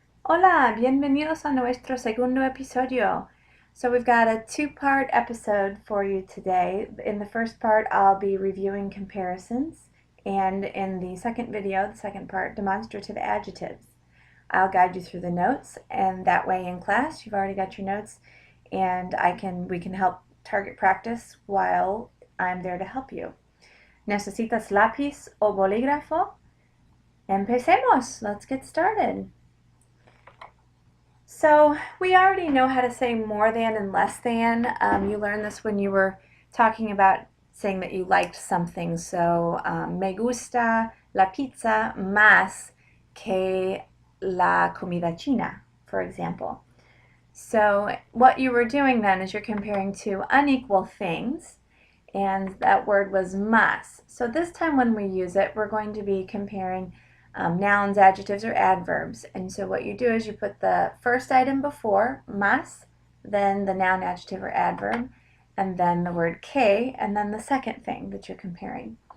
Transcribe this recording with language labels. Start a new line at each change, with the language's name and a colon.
Spanish: Hola, bienvenidos a nuestro segundo episodio.
English: So we've got a two-part episode for you today. In the first part, I'll be reviewing comparisons, and in the second video, the second part, demonstrative adjectives. I'll guide you through the notes, and that way in class, you've already got your notes, and we can help target practice while I'm there to help you.
Spanish: ¿Necesitas lápiz o bolígrafo? Empecemos!
English: Let's get started. So we already know how to say more than and less than. You learned this when you were talking about saying that you liked something. So
Spanish: me gusta la pizza más que la comida china,
English: for example. So what you were doing then is you're comparing two unequal things, and that word was más. So this time when we use it, we're going to be comparing nouns, adjectives, or adverbs. And so what you do is you put the first item before, más, then the noun, adjective, or adverb, and then the word que, and then the second thing that you're comparing.